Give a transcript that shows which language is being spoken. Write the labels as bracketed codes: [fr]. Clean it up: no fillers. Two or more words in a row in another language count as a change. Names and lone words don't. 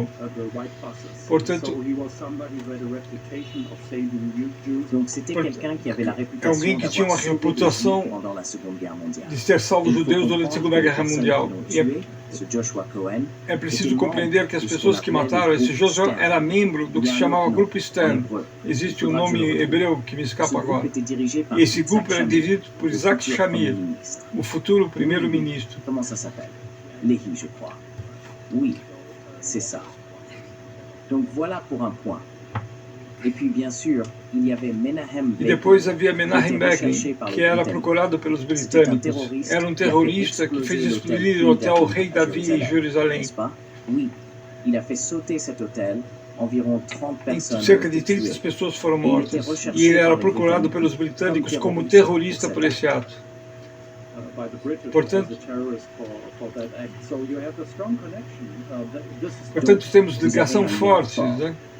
[pt] Portanto, é alguém que tinha uma reputação de ter salvo judeus durante a Segunda Guerra Mundial. E é preciso compreender que as pessoas que mataram, esse Joshua era membro do que se chamava Grupo Stern. Existe um nome hebreu que me escapa agora. E esse grupo era dirigido por Isaac Shamir, o futuro primeiro-ministro. [fr] Comment ça s'appelle? Lehi, je crois. Oui, c'est ça. Donc voilà pour un point. Et puis bien sûr, il y avait Menahem Begin. [pt] E depois havia Menahem Begin, que era procurado pelos britânicos. Era um terrorista que fez explodir o hotel Rei Davi em Jerusalém. [fr] Oui, il a fait sauter cet hôtel. [pt] Cerca de 30 pessoas foram mortas. E ele era procurado pelos britânicos como terrorista por esse ato. Portanto, temos ligação forte, né?